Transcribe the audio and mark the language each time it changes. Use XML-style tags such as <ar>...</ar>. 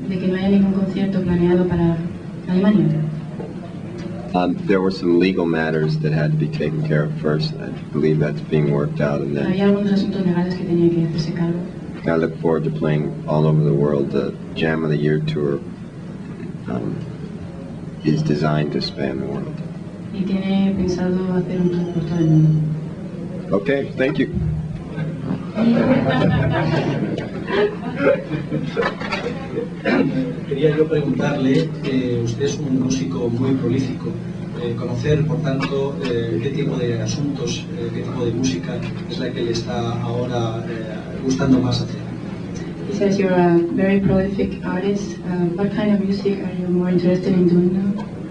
<es>De que no haya ningún concierto planeado para Alemania.</es> <en>There were some legal matters that had to be taken care of first. I believe that's being worked out, and</en> <es>Había</es> <en>then</en> <es>algunos asuntos legales que tenía que hacerse cargo.</es> <en>I look forward to playing all over the world. The Jam of the Year tour is designed to span the world.</en> <es>Y tiene pensado hacer un tour por todo el mundo.</es> <en>Okay, thank you.</en> <es>Quería yo preguntarle, usted es un músico muy prolífico, conocer, por tanto, qué tipo de asuntos, qué tipo de música es la que le está ahora gustando más hacer.</es> <en>He says you're a very prolific artist. What kind of music are you more interested in doing now?</en>